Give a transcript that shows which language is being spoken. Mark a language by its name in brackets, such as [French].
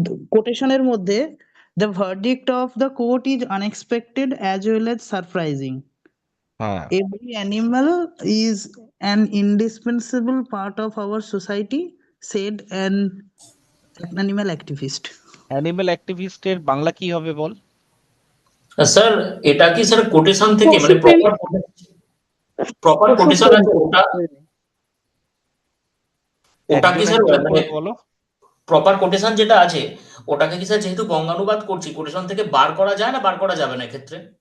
[Bangla] কোটেশনের মধ্যে [English] The verdict of the court is unexpected as well as surprising. [Bangla] হ্যাঁ, [English] Every animal is an indispensable part of our society, said an animal activist. [Bangla] Animal অ্যাক্টিভিস্টের Bangla কি হবে বল? Sir এটা কি sir quotation থেকে মানে পশুপ্রেমী proper quotation পশুপ্রেমী আছে ওটা? ওটা কি একজন স্যার একজন মানে করে বলো। প্রপার কোটেশন যেটা আছে ওটাকে কি স্যার যেহেতু বঙ্গানুবাদ করছি কোটেশন থেকে বার করা যায় না বার করা যাবে না এক্ষেত্রে?